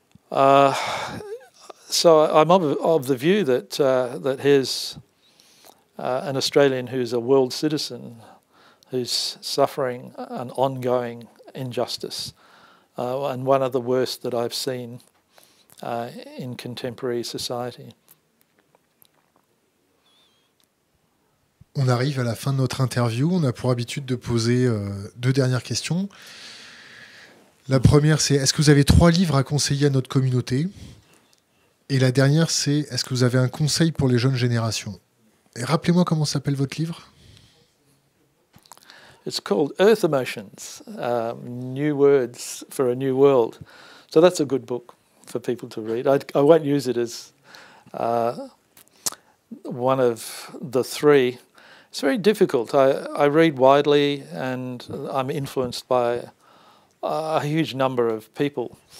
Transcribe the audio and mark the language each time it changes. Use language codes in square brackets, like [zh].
[en] So I'm of the view that here's an Australian who's a world citizen who's suffering an ongoing injustice, and one of the worst that I've seen in contemporary society. [fr] On arrive à la fin de notre interview. On a pour habitude de poser 2 dernières questions. La première, c'est est-ce que vous avez 3 livres à conseiller à notre communauté? Et la dernière, c'est est-ce que vous avez un conseil pour les jeunes générations? Et rappelez-moi comment s'appelle votre livre? [en] It's called Earth Emotions, New Words for a New World. So that's a good book for people to read. I won't use it as one of the 3. It's very difficult. I read widely and I'm influenced by a huge number of people.